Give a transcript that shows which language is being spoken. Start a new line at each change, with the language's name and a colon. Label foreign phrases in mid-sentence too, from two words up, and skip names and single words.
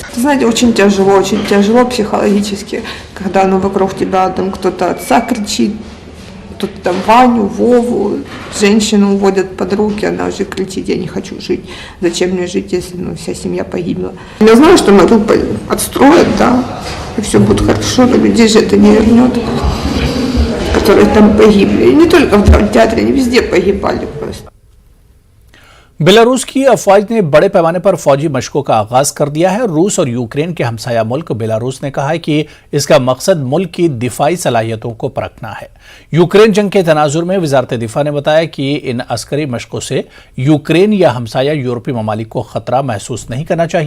Russian: Знаете, очень тяжело психологически, когда вокруг тебя там кто-то отца кричит, тут там Ваню, Вову, женщину уводят под руки, она уже кричит: я не хочу жить, зачем мне жить, если вся семья погибла. Я знаю, что Мариуполь отстроят, да, и все будет хорошо, но людей же это не вернет, которые там погибли. И не только в драмтеатре, они везде погибали просто.
Urdu: بیلاروس کی افواج نے بڑے پیمانے پر فوجی مشقوں کا آغاز کر دیا ہے۔ روس اور یوکرین کے ہمسایہ ملک بیلاروس نے کہا ہے کہ اس کا مقصد ملک کی دفاعی صلاحیتوں کو پرکھنا ہے۔ یوکرین جنگ کے تناظر میں وزارت دفاع نے بتایا کہ ان عسکری مشقوں سے یوکرین یا ہمسایہ یورپی ممالک کو خطرہ محسوس نہیں کرنا چاہیے۔